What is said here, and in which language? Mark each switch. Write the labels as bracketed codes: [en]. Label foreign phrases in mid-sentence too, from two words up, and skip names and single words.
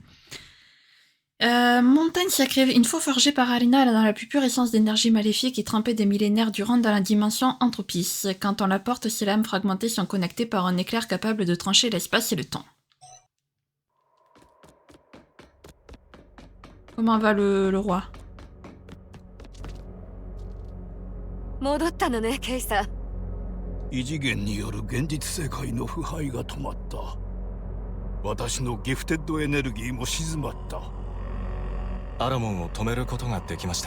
[fr] Montagne sacrée, une fois forgée par Alina dans la plus pure essence d'énergie maléfique et trempée des millénaires durant dans la dimension Entropie. Quand on la porte, ses lames fragmentées sont connectées par un éclair capable de trancher l'espace et le temps. Comment va le roi? [ja] 異次元による現実世界の腐敗が止まった。私のギフテッドエネルギーも静まった。アラモンを止めることができました。